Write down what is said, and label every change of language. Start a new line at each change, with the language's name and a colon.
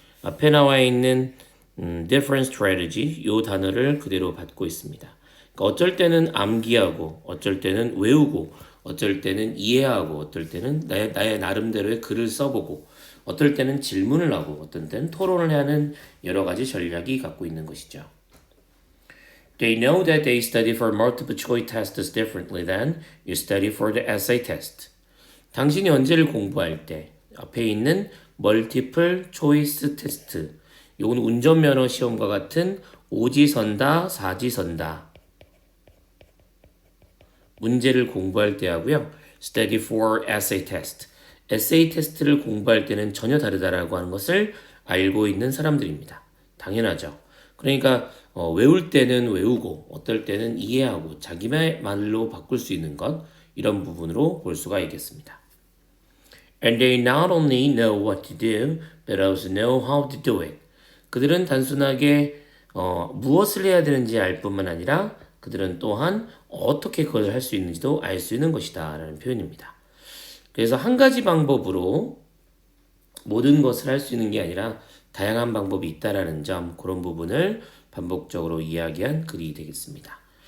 Korean: 앞에 나와 있는
English: different strategy
Korean: 이 단어를 그대로 받고 있습니다. 그러니까 어쩔 때는 암기하고 어쩔 때는 외우고 어쩔 때는 이해하고 어떨 때는 나의 나름대로의 글을 써보고 어떨 때는 질문을 하고 어떤 때는 토론을 하는 여러 가지 전략이 갖고 있는 것이죠.
English: They know that they study for multiple choice tests differently than you study for the essay test.
Korean: 당신이 언제를 공부할 때 앞에 있는 멀티플 초이스 테스트 이건 운전면허 시험과 같은 오지선다 사지선다 문제를 공부할 때 하고요.
English: Study for essay test.
Korean: 에세이 테스트를 공부할 때는 전혀 다르다라고 하는 것을 알고 있는 사람들입니다. 당연하죠. 그러니까 외울 때는 외우고 어떨 때는 이해하고 자기 말로 바꿀 수 있는 것 이런 부분으로 볼 수가 있겠습니다.
English: And they not only know what to do, but also know how to do it.
Korean: 그들은 단순하게 무엇을 해야 되는지 알 뿐만 아니라 그들은 또한 어떻게 그걸 할 수 있는지도 알 수 있는 것이다 라는 표현입니다. 그래서 한 가지 방법으로 모든 것을 할 수 있는 게 아니라 다양한 방법이 있다라는 점 그런 부분을 반복적으로 이야기한 글이 되겠습니다.